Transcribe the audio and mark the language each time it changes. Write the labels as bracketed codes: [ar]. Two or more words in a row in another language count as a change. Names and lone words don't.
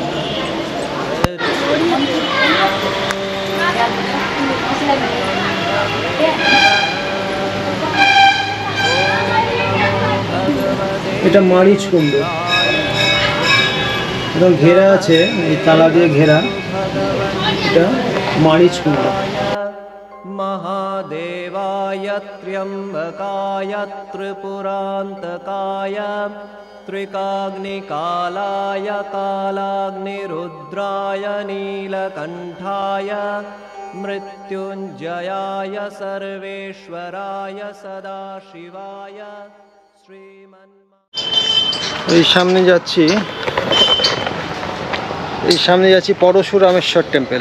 [bn] এটা মারিচ কুণ্ড, একদম ঘেরা আছে, এই তালা দিয়ে ঘেরা। এটা মারিচ কুণ্ড। [sa] महादेवाय त्र्यम्बकाय त्रिपुरान्तकाय त्रिकाग्निकालाय कालाग्निरुद्राय नीलकण्ठाय मृत्युञ्जयाय सर्वेश्वराय सदाशिवाय [bn] এই সামনে যাচ্ছি পরশুরামেশ্বর টেম্পল।